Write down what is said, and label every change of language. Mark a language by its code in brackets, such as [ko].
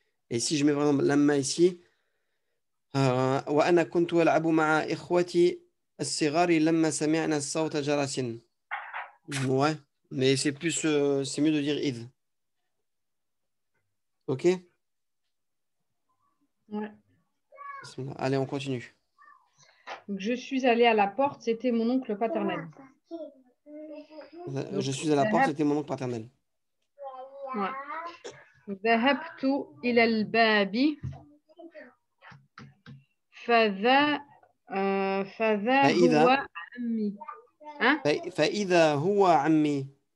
[fr] Et si je mets vraiment lamma ici, [ar] وأنا كنت ألعب مع إخوتي الصغار لما سمعنا الصوت جرس. [fr] Ouais, mais c'est mieux de dire id. Ok? Ouais. Allez, on continue. Donc, je suis allée à la porte, c'était mon oncle paternel. Je suis à la porte, c'était mon oncle paternel. Ouais. [ar] ذهبت إلى الباب فذا هو عمي. فإذا هو عمي.